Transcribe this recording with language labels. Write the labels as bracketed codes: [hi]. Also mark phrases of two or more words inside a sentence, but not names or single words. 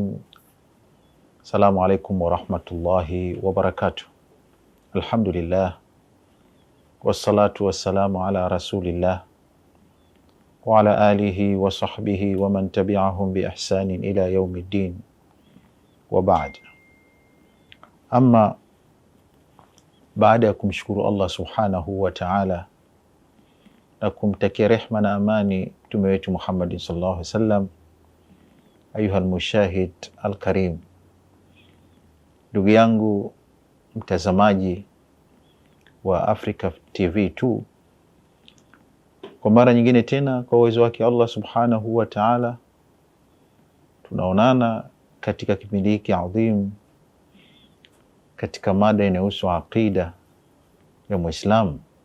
[ar] السلام عليكم ورحمة الله وبركاته. الحمد لله والصلاة والسلام على رسول الله وعلى آله وصحبه ومن تبعهم بإحسان إلى يوم الدين وبعد. [sw] أما baada ya kumshukuru Allah [ar] سبحانه وتعالى [sw] na kumtakia rehma na amani mtume wetu Muhammad sallallahu [ar] عليه وسلم, أيها المشاهد الكريم, [sw] ndugu yangu mtazamaji wa Africa TV 2, kwa mara nyingine tena kwa uwezo wake Allah [ar] سبحانه وتعالى [sw] tunaonana katika kipindi hiki adhim katika mada inayohusu aqida ya Muislamu,